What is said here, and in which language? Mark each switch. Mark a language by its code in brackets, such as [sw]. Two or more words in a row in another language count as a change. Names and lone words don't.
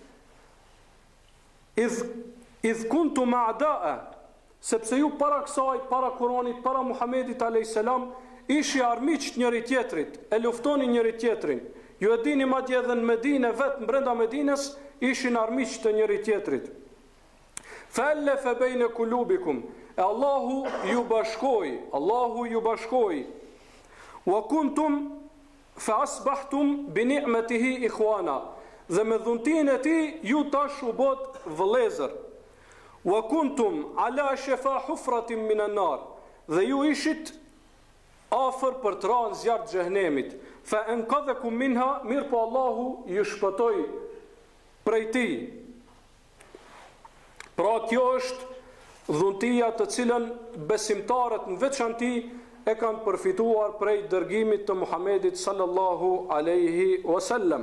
[ar] إذ كنتم أعداء", [sq] sepse ju para kësaj, para Kur'anit, para Muhamedit [ar] عليه السلام, [sq] ishi armiq njëri tjetrit, e luftoni njëri tjetrin. Ju e dini madje edhe në Medinë, vetë brenda Medinës, ishin armiq të njëri tjetrit. [ar] "فألف بين قلوبكم", [sq] e Allahu ju bashkoi. [ar] "وكنتم فأصبحتم بنعمته إخوانا", [sq] dhe me dhuntinë e tij ju tash u bot vëllezër. [ar] "وكنتم على شفا حفرة من النار", [sq] dhe ju ishit afër për të rënë zjarr të xhenemit. [ar] "فأنقذكم منها", [sq] mirë po Allahu ju shpëtoi prej tij. Pra kjo është dhuntia të cilën besimtarët në veçanti e kanë përfituar prej dërgimit të Muhamedit [ar] صلى الله عليه وسلم.